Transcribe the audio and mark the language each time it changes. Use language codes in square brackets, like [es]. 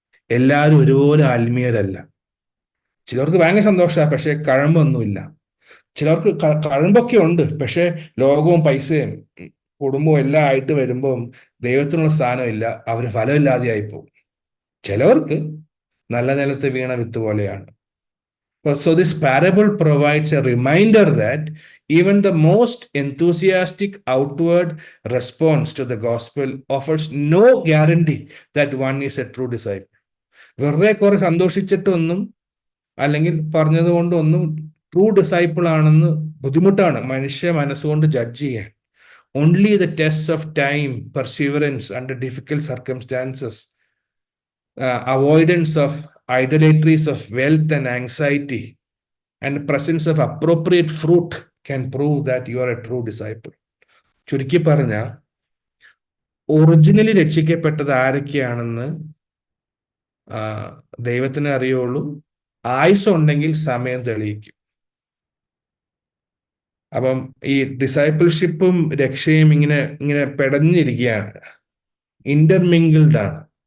[ml] എല്ലാവരും ഒരുപോലെ ആത്മീയരല്ല. ചിലർക്ക് ഭയങ്കര സന്തോഷമാണ്, പക്ഷെ കഴമ്പൊന്നുമില്ല. ചിലർക്ക് കഴമ്പൊക്കെ ഉണ്ട്, പക്ഷെ ലോകവും പൈസയും കുടുംബവും എല്ലാം ആയിട്ട് വരുമ്പം ദൈവത്തിനുള്ള സ്ഥാനമില്ല, അവര് ഫലമില്ലാതെയായി പോകും. ചിലവർക്ക് നല്ല നിലത്ത് വീണ വിത്ത് പോലെയാണ്. [en] So this parable provides a reminder that even the most enthusiastic outward response to the gospel offers no guarantee that one is a true disciple. [ml] വെറുതെ കുറെ സന്തോഷിച്ചിട്ടൊന്നും അല്ലെങ്കിൽ പറഞ്ഞതുകൊണ്ടൊന്നും ട്രൂ ഡിസൈപ്പിൾ ആണെന്ന് ബുദ്ധിമുട്ടാണ് മനുഷ്യ മനസ്സുകൊണ്ട് ജഡ്ജ് ചെയ്യാൻ. [en] Only the tests of time, perseverance under difficult circumstances, avoidance of idolatries of wealth and anxiety, and presence of appropriate fruit can prove that you are a true disciple. [ml] ചുരുക്കി പറഞ്ഞ, originally രക്ഷിക്കപ്പെട്ടത് ആരൊക്കെയാണെന്ന് ദൈവത്തിന് അറിയുള്ളൂ. ആയുസ് ഉണ്ടെങ്കിൽ സമയം തെളിയിക്കും. അപ്പം ഈ ഡിസൈപ്പിൾഷിപ്പും രക്ഷയും ഇങ്ങനെ പെടഞ്ഞിരിക്കുകയാണ്, ഇന്റർമിങ്കിൾഡ് ആണ്.